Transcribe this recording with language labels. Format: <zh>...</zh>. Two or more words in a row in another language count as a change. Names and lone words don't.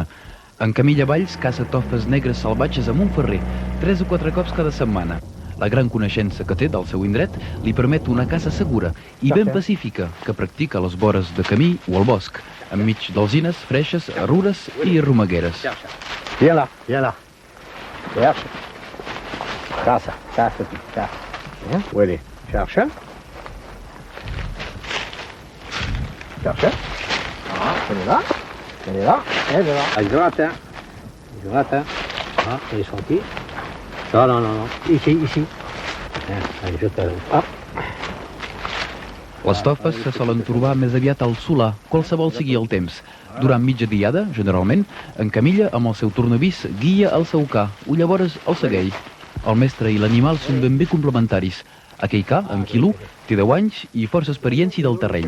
<ca>En Camilla Valls caça tofes negres salvatges a Montferrer, 3 o 4 cops cada setmana. La gran coneixença que té del seu indret li permet una caça segura i ben pacífica que practica a les vores de camí o al bosc, enmig d'alzines, freixes, arrures i romegueres.</ca> <fr>Viens là, viens là. Cherche.</fr> <ca>Caça, caça, caça.</ca> <fr>Où elle est? Cherche. Cherche. Ah, elle est là. Elle est là. Elle est là. Elle gratte, hein. Elle gratte, hein. Ah, elle est sortie. Non, non, non, non. Ici, ici. Allez, je te... Hop.</fr> <ca>Les tofes se solen trobar més aviat al solar, qualsevol sigui el temps. Durant mitja diada, generalment, en Camilla, amb el seu tornavís, guia el saucà, o llavors el segueix. El mestre i l'animal són ben bé complementaris. Aquell ca, en Quilú, té 10 anys i força experiència del terreny.</ca>